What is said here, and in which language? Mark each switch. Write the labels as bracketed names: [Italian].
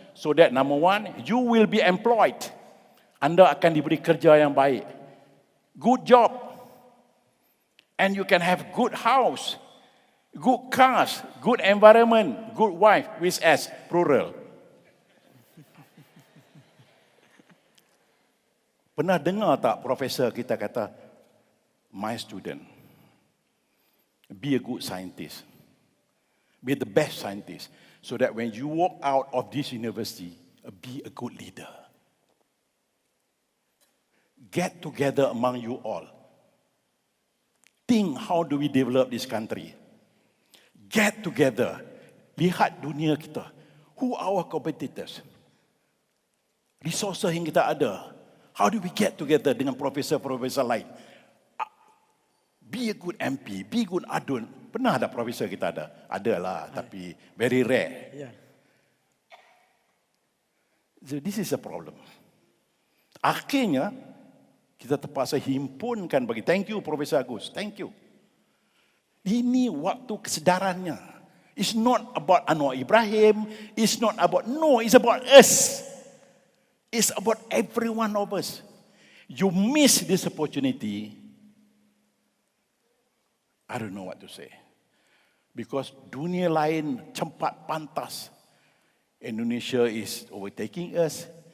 [English] So that number one, you will be employed. [Malay] Anda akan diberi kerja yang baik. [English] Good job. And you can have good house, good cars, good environment, good wife, with S, plural. [Malay] Pernah dengar tak profesor kita kata, [English] my student, be a good scientist. Be the best scientist. So that when you walk out of this university, be a good leader. Get together among you all. Think how do we develop this country. Get together. [Malay] Lihat dunia kita. [English] Who are our competitors? [Malay] Resources yang kita ada. [English] How do we get together [Malay] dengan profesor-profesor lain? [English] Be a good MP, be a good adun. [Malay] Pernah ada profesor kita ada? Adalah, tapi [English] very rare. Yeah. So this is a problem. [Malay] Akhirnya, kita terpaksa himpunkan bagi. [English] Thank you Profesor Agus, thank you. [Malay] Ini waktu kesedarannya. [English] It's not about Anwar Ibrahim, it's not about, no, it's about us. It's about every one of us. You miss this opportunity, I don't know what to say. Because [Malay] dunia lain cepat pantas. [English] Indonesia is overtaking us.